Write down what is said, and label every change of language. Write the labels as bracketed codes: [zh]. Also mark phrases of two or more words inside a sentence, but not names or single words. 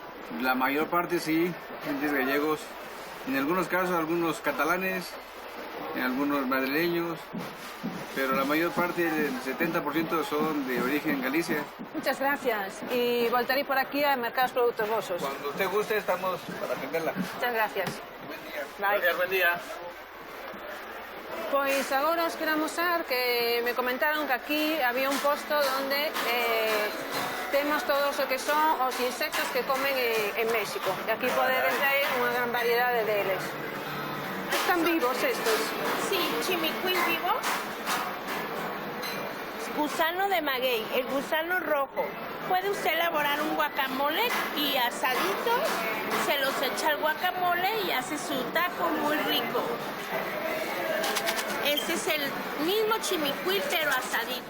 [es] La mayor parte sí, clientes gallegos. En algunos casos, algunos catalanes, en algunos madrileños, pero la mayor parte, el 70% son de origen Galicia. Muchas gracias. Y voltaré por aquí a Mercados Productos Vosos. Cuando usted guste, estamos para atenderla. Muchas gracias. Buen día. Bye. Gracias, buen día. [gl] Pois agora os quero amosar que me comentaron que aquí había un posto donde temos todos o que son os insectos que comen en México. E aquí podedes ver unha gran variedade deles. [es] Están vivos estos. Sí, chimicuil vivo. Gusano de maguey, el gusano rojo. Puede usted elaborar un guacamole y asadito, se los echa al guacamole y hace su taco muy rico. Este es el mismo chimicuil, pero asadito.